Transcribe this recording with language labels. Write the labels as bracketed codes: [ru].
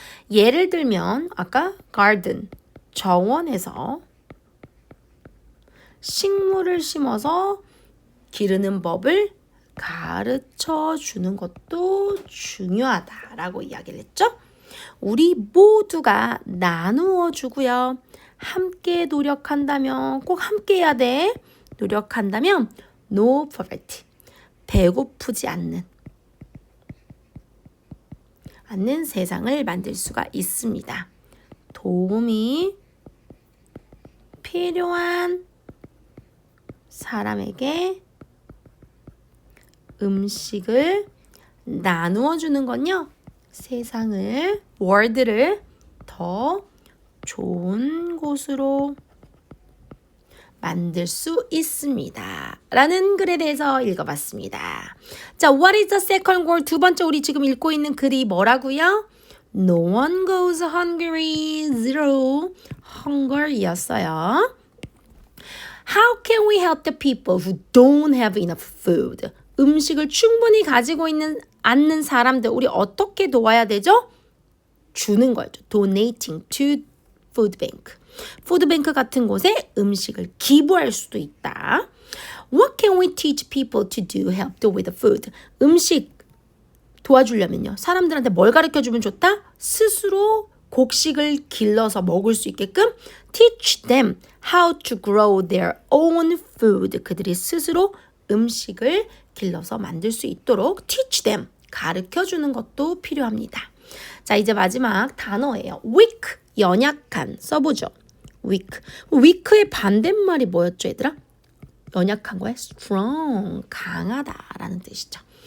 [ko] 예를 들면 아까 garden 정원에서 식물을 심어서 기르는 법을 가르쳐 주는 것도 중요하다라고 이야기를 했죠. 우리 모두가 나누어 주고요. 함께 노력한다면 꼭 함께 해야 돼. 노력한다면 [en] no poverty. [ko] 배고프지 않는 세상을 만들 수가 있습니다. 도움이 필요한 사람에게 음식을 나누어 주는 건요. 세상을, 월드를 더 좋은 곳으로 만들 수 있습니다. 라는 글에 대해서 읽어봤습니다. 자, [en] what is the second word? [ko] 두 번째 우리 지금 읽고 있는 글이 뭐라고요? [en] No one goes hungry, zero hunger이었어요. How can we help the people who don't have enough food? [ko] 음식을 충분히 가지고 있는 않는 사람들 우리 어떻게 도와야 되죠? 주는 거죠. [en] Donating to food bank. [ko] 푸드뱅크 같은 곳에 음식을 기부할 수도 있다. [en] What can we teach people to do help with the food? [ko] 음식 도와주려면요. 사람들한테 뭘 가르쳐주면 좋다? 스스로 곡식을 길러서 먹을 수 있게끔 [en] teach them how to grow their own food. [ko] 그들이 스스로 음식을 길러서 만들 수 있도록 [en] teach them. [ko] 가르쳐주는 것도 필요합니다. 자, 이제 마지막 단어예요. weak, 연약한 써보죠. [en] weak. [ko] weak의 반대말이 뭐였죠, 얘들아? 연약한 거에 strong, 강하다라는 뜻이죠.